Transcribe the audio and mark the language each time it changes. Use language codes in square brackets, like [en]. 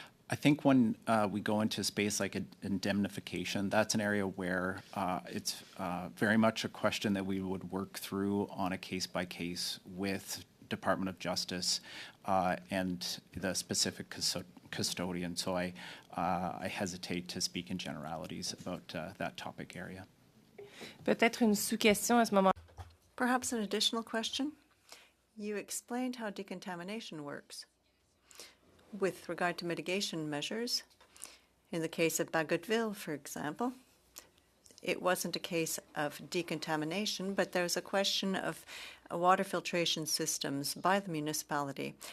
[en] I think when we go into space like indemnification, that's an area where it's very much a question that we would work through on a case-by-case with Department of Justice and the specific custodian. So I hesitate to speak in generalities about that topic area. [fr] Peut-être une sous-question à ce moment. [en] Perhaps an additional question? You explained how decontamination works. With regard to mitigation measures, in the case of Bagotville, for example, it wasn't a case of decontamination, but there was a question of water filtration systems by the municipality.